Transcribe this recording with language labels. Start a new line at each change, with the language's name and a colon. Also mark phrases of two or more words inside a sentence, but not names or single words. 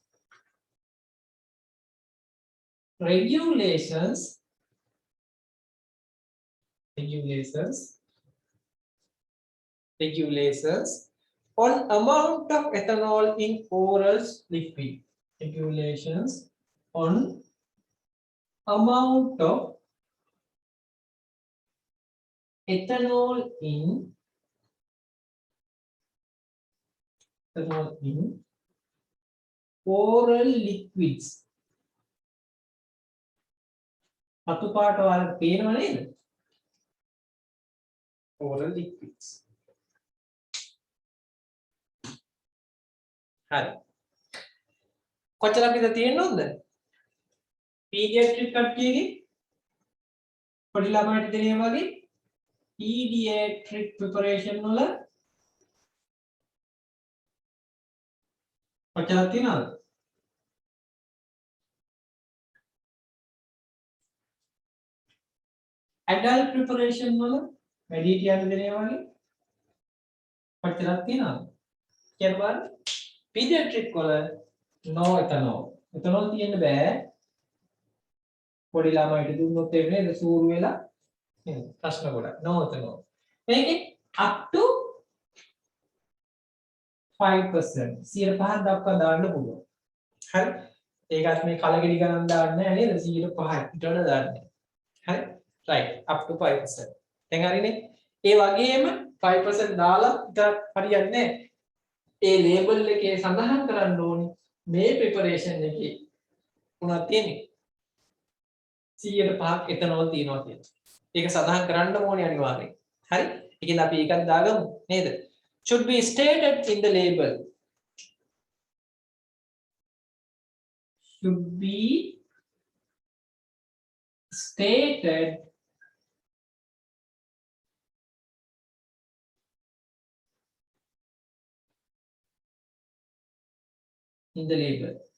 English: regulations on amount of ethanol in oral liquid regulations on amount of ethanol in oral liquids
Sinhala: අතු පාට වල පේනව නේද
English: oral liquids
Sinhala: හරි කොච්චර අපිට තියෙන්න ඕනද pediatric කට්ටියගේ පොඩි ළමයිට දෙන්නේ වගේ
English: pediatric preparation
Sinhala: වල කොච්චරක් තියෙනවද?
English: adult preparation
Sinhala: වල වැඩිහිටියන් දෙනවා වගේ කොච්චරක් තියෙනවද? කියන්න බලන්න. pediatric වල
English: no ethanol.
Sinhala: ethanol තියෙන්න බෑ. පොඩි ළමයිට දුන්නොත් එන්නේ නේද සූරු වෙලා නේද? ප්‍රශ්න ගොඩක්.
English: no ethanol.
Sinhala: මේකේ
English: up to 5%
Sinhala: 5% දක්වා දාන්න පුළුවන්. හරි? ඒකත් මේ කලගෙඩි ගණන් දාන්නේ නැහැ නේද? 5%යි ඊට වඩා දාන්නේ. හරි?
English: right up to 5%.
Sinhala: දැන් හරිනේ? ඒ වගේම 5% දාලා විතරක් හරියන්නේ නැහැ. ඒ ලේබල් එකේ සඳහන් කරන්න ඕනේ මේ ප්‍රෙපරේෂන් එකේ උනත් තියෙන්නේ 100%ක් එතනෝල් තියෙනවා කියලා. ඒක සඳහන් කරන්න ඕනේ අනිවාර්යෙන්. හරි? ඒකෙන් අපි ඒකත් දාගමු නේද?
English: should be stated in the label. Should be stated in the label.